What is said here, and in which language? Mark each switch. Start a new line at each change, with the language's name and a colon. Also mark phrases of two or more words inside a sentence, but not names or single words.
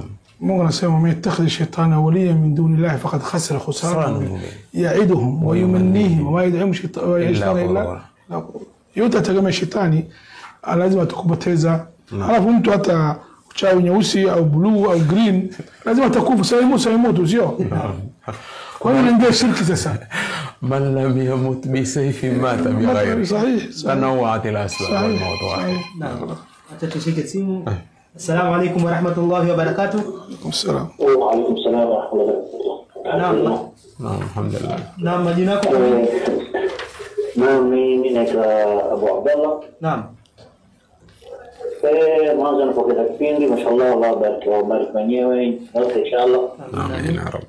Swahili: Mungu anasema
Arabic: من يتخذ الشيطان وليا من دون الله فقد خسر خسرانا يعدهم ويمنيهم وما يدعم الشيطان إلا
Swahili: yote atategemea shetani lazima atakupoteza. Alafu mtu hata chawi nyeusi au blue au green lazima atakufa saimu sio kwa hiyo ndio shirki sasa
Arabic: من لم يمت بالسيف مات بغيره صحيح تنوعت الأسباب والموضوعات.
Swahili: Naam, acha tushike simu.
Arabic: السلام عليكم ورحمة الله وبركاته. السلام وعليكم السلام ورحمة الله وبركاته. نعم، الحمد لله.
Swahili: Naam, majina yako? Naam, mimi naitwa Abu Abdallah. Naam. Mwanzo napokea kipindi, mashallah, Allah bariki wenyewe wote inshallah.
Arabic: آمين يا ربي.